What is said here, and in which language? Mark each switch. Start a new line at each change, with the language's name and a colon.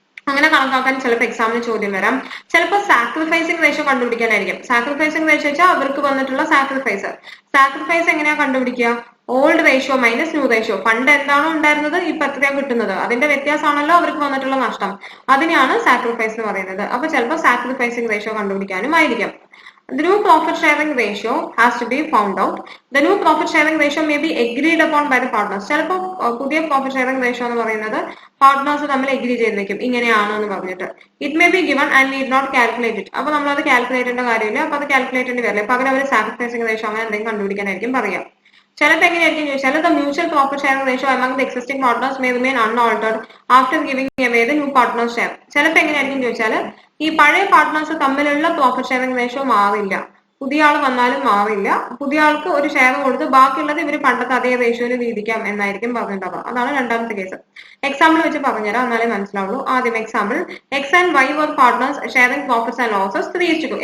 Malayalam: അങ്ങനെ കണക്കാക്കാൻ ചിലപ്പോൾ എക്സാമിന് ചോദ്യം വരാം. ചിലപ്പോൾ സാക്രിഫൈസിംഗ് റേഷ്യോ കണ്ടുപിടിക്കാനായിരിക്കും. സാക്രിഫൈസിംഗ് റേഷ്യോ വെച്ചാൽ അവർക്ക് വന്നിട്ടുള്ള സാക്രിഫൈസ് എങ്ങനെയാ കണ്ടുപിടിക്കുക? Old ratio minus new ratio. പണ്ട് എന്താണോ ഉണ്ടായിരുന്നത് ഇപ്പൊ എത്രയാണ് കിട്ടുന്നത്, അതിന്റെ വ്യത്യാസമാണല്ലോ അവർക്ക് വന്നിട്ടുള്ള നഷ്ടം. അതിനെയാണ് സാക്രിഫൈസ് എന്ന് പറയുന്നത്. അപ്പൊ ചിലപ്പോൾ സാക്രിഫൈസിംഗ് റേഷ്യോ കണ്ടുപിടിക്കാനും ആയിരിക്കാം.
English: The new profit sharing ratio has to be found out. The new profit sharing ratio may be agreed upon by the partners.
Malayalam: ചിലപ്പോൾ പുതിയ പ്രോഫിറ്റ് ഷെയറിംഗ് റേഷ്യോ എന്ന് പറയുന്നത് പാർട്ട്നേഴ്സ് തമ്മിൽ എഗ്രി ചെയ്ത് വെക്കും ഇങ്ങനെയാണോ എന്ന് പറഞ്ഞിട്ട്.
English: It may be given and need not calculate it.
Malayalam: അപ്പൊ നമ്മൾ അത് കാൽക്കുലേറ്റ് ചെയ്യേണ്ട കാര്യമില്ല. അപ്പൊ അത് കാൽക്കുലേറ്റ് ചെയ്യേണ്ടി വരില്ല. പകരം അവർ സാക്രിഫൈസിംഗ് റേഷ്യോ അങ്ങനെ എന്തെങ്കിലും കണ്ടുപിടിക്കാനായിരിക്കും പറയാം. ചിലപ്പോൾ എങ്ങനെയായിരിക്കും ചോദിച്ചാൽ
English: the mutual profit sharing ratio among the existing partners may remain unaltered after giving away the new partner's share.
Malayalam: ചിലപ്പോൾ എങ്ങനെയായിരിക്കും ചോദിച്ചാൽ ഈ പഴയ പാർട്ട്നേഴ്സ് തമ്മിലുള്ള പ്രോഫിറ്റ് ഷെയറിംഗ് റേഷ്യോ മാറില്ല, പുതിയ ആൾ വന്നാലും മാറില്ല. പുതിയ ആൾക്ക് ഒരു ഷെയർ കൊടുത്ത് ബാക്കിയുള്ളത് ഇവർ പണ്ടത്തെ അതേ റേഷ്യോയിൽ വീതിക്കാം എന്നായിരിക്കും പറഞ്ഞിട്ടുണ്ടാവുക. അതാണ് രണ്ടാമത്തെ കേസ്. എക്സാമ്പിൾ വെച്ച് പറഞ്ഞുതരാം, എന്നാലേ മനസ്സിലാവുള്ളൂ. ആദ്യം example,
English: X and Y were partners sharing profits and losses 3:2.